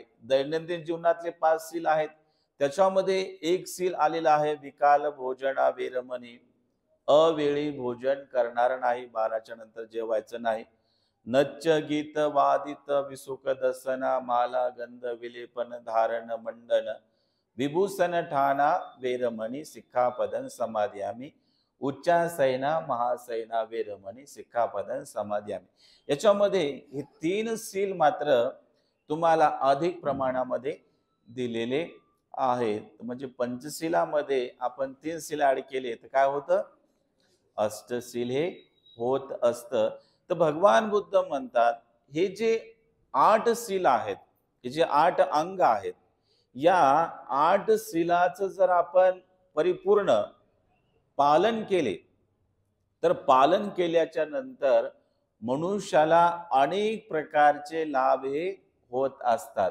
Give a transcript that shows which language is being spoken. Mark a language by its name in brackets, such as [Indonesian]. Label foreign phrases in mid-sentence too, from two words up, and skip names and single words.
[Marathi] दैनंदिन जीवनातले 5 शील आहेत, त्याच्यामध्ये एक शील आलेला आहे [Pali] विकाल भोजना वेरमणी. [Marathi] अवेळी भोजन करणार नाही, 12च्या नंतर जेवायचं नाही. [Pali] नच्च गीत वादित विसुख दसना माला गंध विलेपन धारण मंडन विभूषण ठाणा वेरमणी सिक्खापदं समादयामी. उच्चासैना महासैना वेरमणी सिक्खापदं समादयामी. [Marathi] याच्यामध्ये हे 3 शील मात्र तुम्हाला अधिक प्रमाणामध्ये दिलेले आहेत. म्हणजे पंचशिलामध्ये आपण 3 शील ऍड केले तर काय होतं? अष्टशील हे होत असतं. तर भगवान बुद्ध म्हणतात हे जे 8 शील आहेत, हे जे 8 अंग आहेत, या 8 शीलाचं जर आपण परिपूर्ण पालन केले, तर पालन केल्याच्या नंतर मनुष्याला अनेक प्रकारचे लाभ हे होत असतात.